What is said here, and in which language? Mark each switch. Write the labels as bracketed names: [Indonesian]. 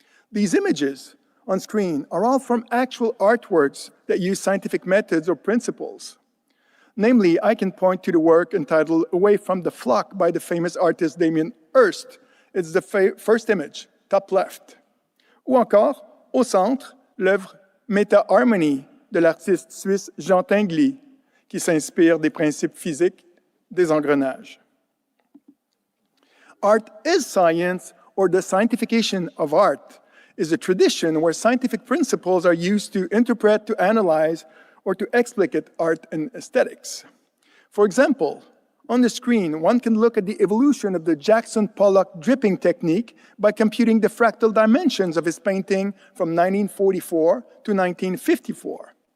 [English] These images on screen are all from actual artworks that use scientific methods or principles. Namely, I can point to the work entitled Away from the Flock by the famous artist Damien Hirst. It's the first image, top left. [French] Ou encore, au centre, l'œuvre Méta-Harmonie de l'artiste suisse Jean Tinguely, qui s'inspire des principes physiques des engrenages. [English] Art is science, or the scientification of art, is a tradition where scientific principles are used to interpret, to analyze, or to explicate art and aesthetics. For example, on the screen, one can look at the evolution of the Jackson Pollock dripping technique by computing the fractal dimensions of his painting from 1944 to 1954.